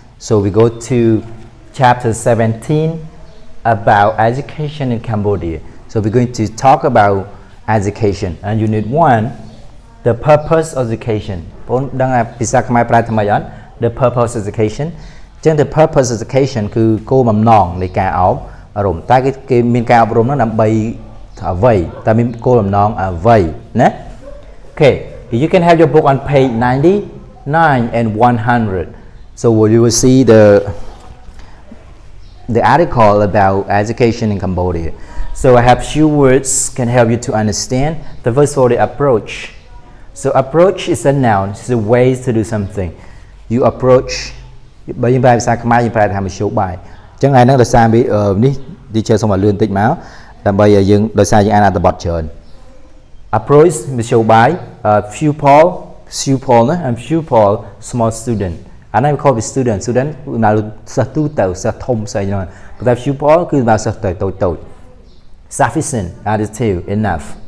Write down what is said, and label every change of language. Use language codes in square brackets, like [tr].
[en] So we go to chapter 17 about education in Cambodia. So we're going to talk about education. And unit 1, the purpose of education. The purpose of education. The purpose of education [km] គឺគោលបំណងនៃការអប់រំតែគេមានការអប់រំនោះដើម្បីអ្វីតែមានគោលបំណងអ្វីណា [en] Okay, you can have your book on page 99 and 100. So you will see the article about education in Cambodia. So I have few words can help you to understand. The first one, the approach. So approach is a noun. It's a way to do something. You approach. [km] បើយើងប្រើភាសាខ្មែរយើងប្រើថាមធ្យោបាយអញ្ចឹងថ្ងៃហ្នឹងដោយសារនេះ teacher សូមឲ្យលឿនតិចមកដើម្បីឲ្យយើងដោយសារយើងអានអត្ថបទច្រើន approach មធ្យោបាយ pupil ណា [en] and pupil small student [km] អានេះវា call វា student គឺសិស្សទូទៅសិស្សធំស្អីហ្នឹងប៉ុន្តែ pupil គឺសិស្សតូច [en] sufficient adjective enough